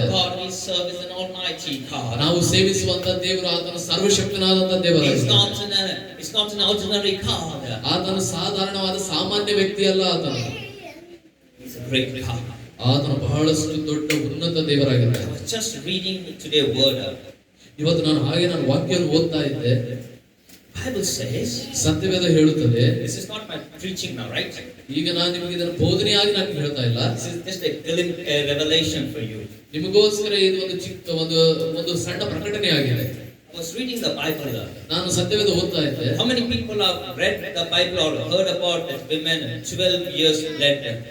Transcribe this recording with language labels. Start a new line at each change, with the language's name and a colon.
English: the God we serve is an almighty God.
Kannada: ನಾವು ಸೇವಿಸುವಂತ ದೇವರು ಆತನು ಸರ್ವಶಕ್ತನಾದಂತ
English: He's
Kannada: ದೇವರಾಗಿದ್ದಾನೆ.
English: not an ordinary God.
Kannada: ಆತನು ಸಾಧಾರಣವಾದ ಸಾಮಾನ್ಯ ವ್ಯಕ್ತಿ ಅಲ್ಲ. ಆತನು
English: He's a great God.
Kannada: ಆತನು ಬಹಳಷ್ಟು ದೊಡ್ಡ ಉನ್ನತ ದೇವರಾಗಿದ್ದಾನೆ.
English: I was just reading today word.
Kannada: ಇವತ್ತು ನಾನು ವಾಕ್ಯವನ್ನು ಓದ್ತಾ ಇದ್ದೆ.
English: Bible says,
Kannada: ಸತ್ಯವೇದ ಹೇಳುತ್ತದೆ,
English: this is not my preaching now, right?
Kannada: ಈಗ ನಾನು ನಿಮಗೆ ಇದನ್ನು ಬೋಧನೆಯಾಗಿ ನಾನು ಹೇಳ್ತಾ ಇಲ್ಲ.
English: This is just a revelation for you.
Kannada: ನಿಮಗೋಸ್ಕರ ಇದು ಒಂದು ಚಿಕ್ಕ ಒಂದು ಸಣ್ಣ ಪ್ರಕಟಣೆ ಆಗಿದೆ.
English: I was reading the Bible.
Kannada: ನಾನು ಸತ್ಯವೇದ ಓದ್ತಾ ಇದ್ದೆ.
English: How many people have read the Bible or heard about that women 12 years led?